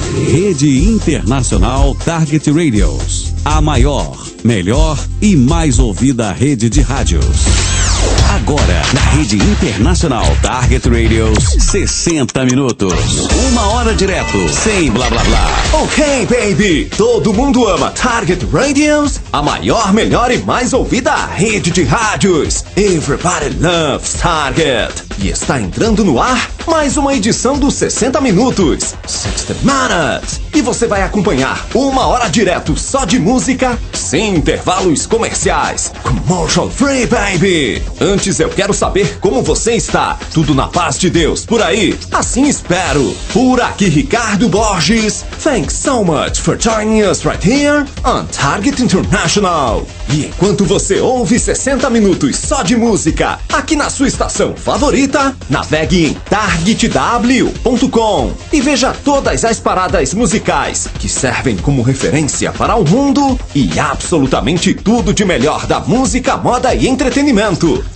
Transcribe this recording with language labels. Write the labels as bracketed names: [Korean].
[Portuguese] Rede Internacional Target Radios, a maior, melhor e mais ouvida rede de rádios. Agora, na Rede Internacional Target Radios, 60 minutos. Uma hora direto, sem blá blá blá. [English] Ok, baby! [Portuguese] Todo mundo ama Target Radios, a maior, melhor e mais ouvida rede de rádios. [English] Everybody loves Target. [Portuguese] E está entrando no ar mais uma edição dos 60 minutos. [English] 60 minutes. [Portuguese] E você vai acompanhar uma hora direto só de música, sem intervalos comerciais. [English] Commercial free, baby! [Portuguese] Antes eu quero saber como você está. Tudo na paz de Deus, por aí? Assim espero. Por aqui, Ricardo Borges. [English] Thanks so much for joining us right here on Target International. [Portuguese] E enquanto você ouve 60 minutos só de música, aqui na sua estação favorita, navegue em targetw.com e veja todas as paradas musicais que servem como referência para o mundo e absolutamente tudo de melhor da música, moda e entretenimento.